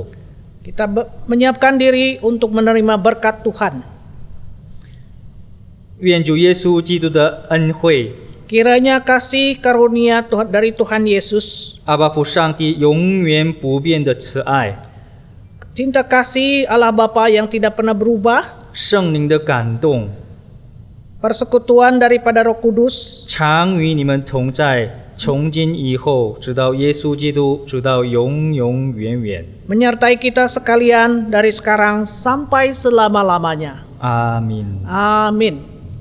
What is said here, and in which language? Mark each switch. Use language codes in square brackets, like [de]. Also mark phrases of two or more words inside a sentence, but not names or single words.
[id] Kita menyiapkan diri untuk menerima berkat Tuhan. [zh] 愿主耶稣基督的恩惠， [id] Kiranya kasih karunia dari Tuhan Yesus, [zh] 阿爸父上帝永远不变的慈爱， [id] cinta kasih Allah Bapa yang tidak pernah berubah, [zh] 圣灵的感动， [id] persekutuan daripada Roh Kudus, [zh] 常与你们同在。从今以后，直到耶稣基督，直到永永远远。 [id] menyertai kita sekalian dari sekarang sampai selama-lamanya. Amin. Amin.